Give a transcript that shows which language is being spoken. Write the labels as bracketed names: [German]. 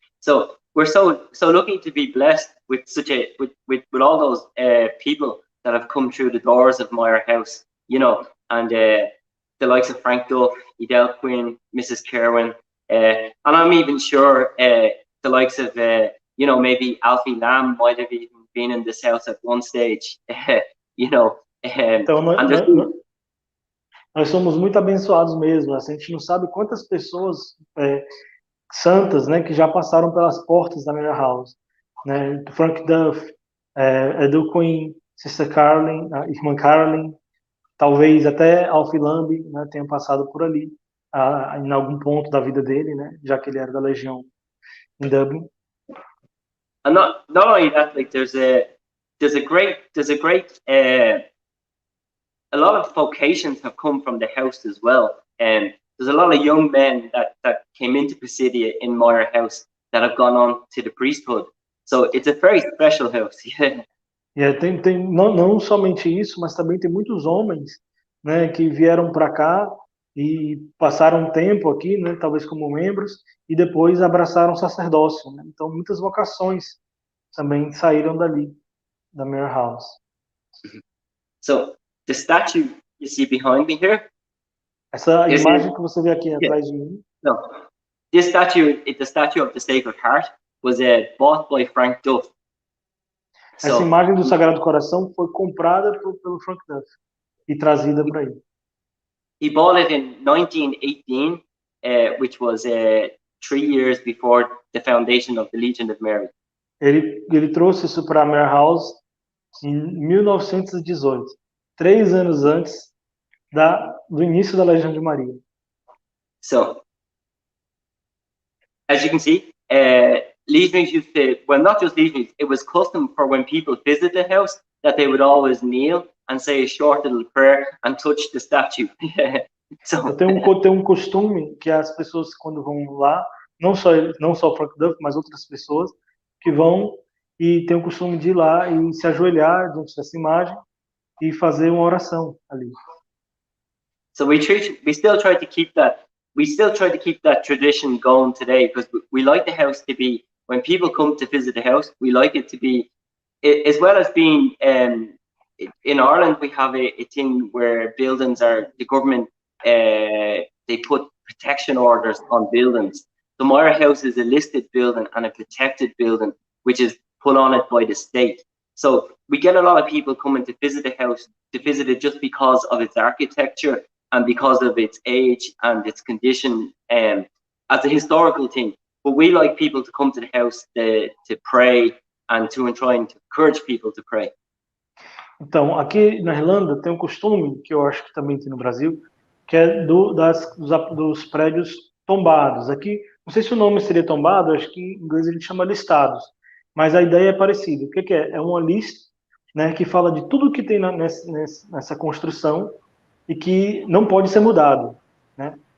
[English] So we're so lucky to be blessed with with all those people that have come through the doors of Myra House, you know, and the likes of Frank Duff, Edel Quinn, Mrs. Kerwin, and I'm even sure the likes of you know, maybe Alfie Lamb might have even been in this house at one stage, you know. [Portuguese] Então nós somos muito abençoados mesmo. A gente não sabe quantas pessoas santas, né, que já passaram pelas portas da Myra House, né? Frank Duff, Edu Queen, Sister Carolyn, a irmã Carolyn, talvez até Alfie Lamb, né, tenha passado por ali, em algum ponto da vida dele, né, já que ele era da Legião em Dublin. [English] And not only that, like there's a great a lot of vocations have come from the house as well, and there's a lot of young men that came into Pisidia in Myra House that have gone on to the priesthood. So it's a very special house. Yeah. [Portuguese] Tem não somente isso, mas também tem muitos homens, né, que vieram para cá e passaram um tempo aqui, né, talvez como membros, e depois abraçaram o sacerdócio, né? Então muitas vocações também saíram dali, da Myra House. [English] So the statue you see behind me here. [Portuguese] Essa imagem que você vê aqui atrás de mim. [English] No, this statue, the statue of the Sacred Heart, was bought by Frank Duff. [Portuguese] Essa imagem do Sagrado Coração foi comprada pelo Frank Duff e trazida para ele. [English] He bought it in 1918, which was 3 years before the foundation of the Legion of Maria. [Portuguese] Ele trouxe isso para a Myra House em 1918, 3 anos antes do início da Legião de Maria. [English] So, as you can see, legionaries used to, well, not just legionaries, it was custom for when people visit the house that they would always kneel and say a short little prayer and touch the statue. So, [Portuguese] tem um costume que as pessoas quando vão lá, não só Frank Duff, mas outras pessoas que vão e tem o costume de ir lá e se ajoelhar diante dessa imagem e fazer uma oração ali. [English] So we still try to keep that tradition going today, because we like the house to be, when people come to visit the house, we like it to be, as well as being, in Ireland we have a thing where buildings are, the government, they put protection orders on buildings. The Myra House is a listed building and a protected building, which is put on it by the state. So we get a lot of people coming to visit the house, to visit it just because of its architecture and because of its age and its condition, as a historical thing. But we like people to come to the house to pray and to try and encourage people to pray. [Portuguese] Então, aqui na Irlanda tem um costume, que eu acho que também tem no Brasil, que é dos prédios tombados. Aqui, não sei se o nome seria tombado, acho que em inglês ele chama listados, mas a ideia é parecida. O que é? É uma lista, né, que fala de tudo que tem nessa construção e que não pode ser mudado, né?